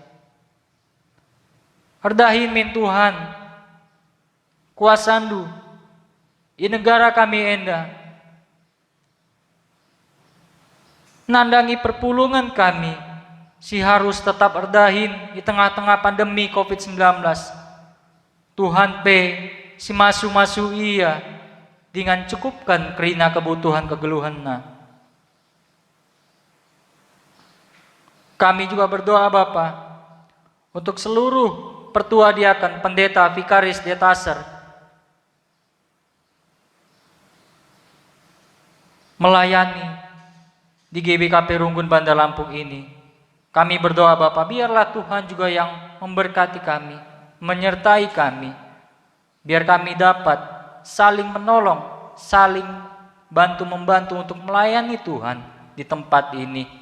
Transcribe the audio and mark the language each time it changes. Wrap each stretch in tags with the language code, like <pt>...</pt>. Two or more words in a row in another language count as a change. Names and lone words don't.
<btx>Erdahin min Tuhan kuasandu di negara kami enda. Nandangi perpulungan kami si harus tetap erdahin di tengah-tengah pandemi COVID-19. Tuhan pe si masu-masu iya dengan cukupkan kerina kebutuhan kegeluhanna.</btx> <id>Kami juga berdoa Bapa untuk seluruh pertua diakan, pendeta, vikaris, detaser melayani di GBKP Runggun Bandar Lampung ini. Kami berdoa Bapa, biarlah Tuhan juga yang memberkati kami, menyertai kami, biar kami dapat saling menolong, saling bantu-membantu untuk melayani Tuhan di tempat ini.</id>